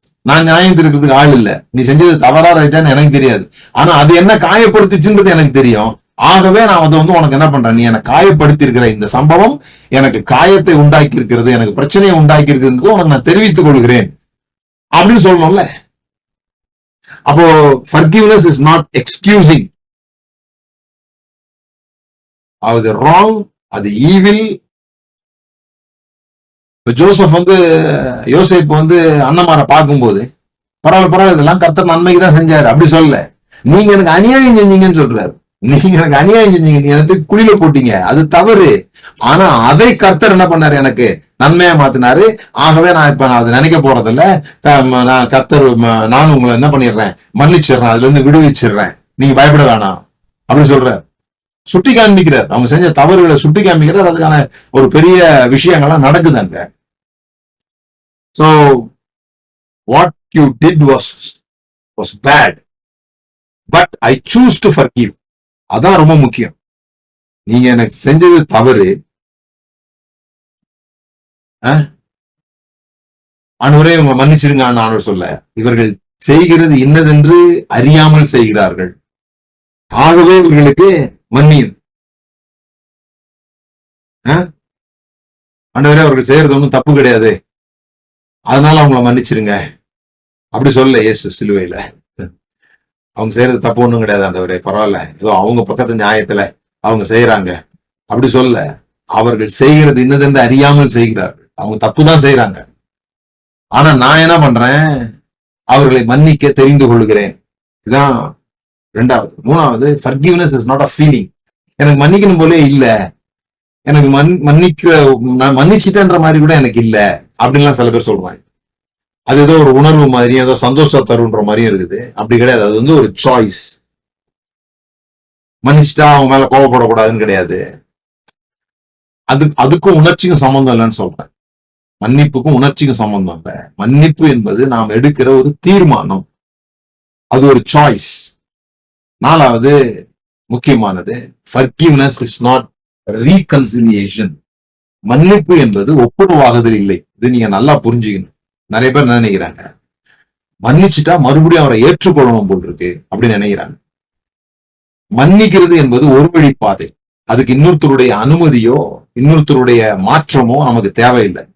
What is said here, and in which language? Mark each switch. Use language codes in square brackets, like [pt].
[ta] நான் நியாயம் இருக்கிறதுக்கு ஆள் இல்ல. நீ செஞ்சது தவறா ரைட்டான்னு எனக்கு தெரியாது, ஆனா அது என்ன காயப்படுத்திச்சுன்றது எனக்கு தெரியும். ஆகவே நான் அதை உனக்கு என்ன பண்றேன், நீ எனக்கு காயப்படுத்தி இருக்கிற இந்த சம்பவம் எனக்கு காயத்தை உண்டாக்கி இருக்கிறது, எனக்கு பிரச்சனையை உண்டாக்கி இருக்கிறது உனக்கு நான் தெரிவித்துக் கொள்கிறேன் அப்படின்னு சொல்லணும்ல. அப்போ [en] forgiveness is not excusing. [ta] அது ராங், அது ஈவில். ஜோசப் யோசேப்பு அண்ணமாரை பார்க்கும்போது பரவாயில்ல இதெல்லாம் கர்த்தர் நன்மைக்கு தான் செஞ்சாரு அப்படி சொல்லல. நீங்க எனக்கு அநியாயம் செஞ்சீங்கன்னு சொல்றாரு. நீங்க எனக்கு அநியாயம் செஞ்சீங்க, நீங்க எனக்கு குழியில போட்டீங்க, அது தவறு. ஆனா அதை கர்த்தர் என்ன பண்ணாரு, எனக்கு நன்மையா மாத்தினாரு. ஆகவே நான் அதை நினைக்க போறதில்ல. நான் கர்த்தர் நானும் உங்களை என்ன பண்ணிடுறேன், மன்னிச்சிடுறேன், அதுல இருந்து விடுவிச்சிடுறேன், நீங்க பயப்பட வேணாம் அப்படி சொல்றாரு. சுட்டி காண்பிக்கிறார், அவங்க செஞ்ச தவறுகளை சுட்டி காண்பிக்கிறார். அதுக்கான ஒரு பெரிய விஷயங்கள்லாம் நடக்குது அங்க. [en] So what you did was bad, but I choose to forgive. [ta] அதான் ரொம்ப முக்கியம். நீங்க எனக்கு செஞ்சது தவறு, ஆண்டவரே இவங்க மன்னிச்சிருங்க ஆண்டவர் சொல்ல, இவர்கள் செய்கிறது இன்னதென்று அறியாமல் செய்கிறார்கள், ஆகவே இவர்களுக்கு மன்னியும். ஆண்டவரே அவர்கள் செய்யறது ஒன்றும் தப்பு கிடையாது, அதனால அவங்கள மன்னிச்சிருங்க அப்படி சொல்ல இயேசு சிலுவையில. அவங்க செய்யறது தப்பு ஒண்ணும் கிடையாது ஆண்டவரே, பரவாயில்ல, ஏதோ அவங்க பக்கத்து நியாயத்துல அவங்க செய்யறாங்க அப்படி சொல்ல. அவர்கள் செய்கிறது இன்னதென்று அறியாமல் செய்கிறார்கள், அவங்க தப்புதான் செய்யறாங்க. ஆனா நான் என்ன பண்றேன், அவர்களை மன்னிக்க தெரிந்து கொள்கிறேன். இதுதான் ரெண்டாவது. மூணாவது, [en] forgiveness is not a feeling. [ta] எனக்கு மன்னிக்கணும் போலே இல்ல, எனக்கு நான் மன்னிச்சுட்டேன்ற மாதிரி கூட எனக்கு இல்ல அப்படின்லாம் சில பேர் சொல்றாங்க. அது ஏதோ ஒரு உணர்வு மாதிரி, ஏதோ சந்தோஷம் தருன்ற மாதிரியும் இருக்குது. அப்படி கிடையாது. அது ஒரு சாய்ஸ். மன்னிச்சுட்டா அவங்க மேல கோவப்படக்கூடாதுன்னு கிடையாது. அதுக்கும் உணர்ச்சிக்கும் சம்பந்தம் இல்லைன்னு சொல்றேன். மன்னிப்புக்கும் உணர்ச்சிக்கும் சம்பந்தம் இல்லை. மன்னிப்பு என்பது நாம் எடுக்கிற ஒரு தீர்மானம், அது ஒரு சாய்ஸ். நாலாவது முக்கியமானது, [en] forgiveness is not reconciliation. [ta] மன்னிப்பு என்பது ஒப்புரவாகுதல் இல்லை. இது நீங்க நல்லா புரிஞ்சுக்கணும். நிறைய பேர் நினைக்கிறாங்க மன்னிச்சுட்டா மறுபடியும் அவரை ஏற்றுக்கொள்ளணும் போல் இருக்கு அப்படின்னு நினைக்கிறாங்க. மன்னிக்கிறது என்பது ஒரு வழி பாதை. அதுக்கு இன்னொருத்தருடைய அனுமதியோ இன்னொருத்தருடைய மாற்றமோ நமக்கு தேவையில்லை.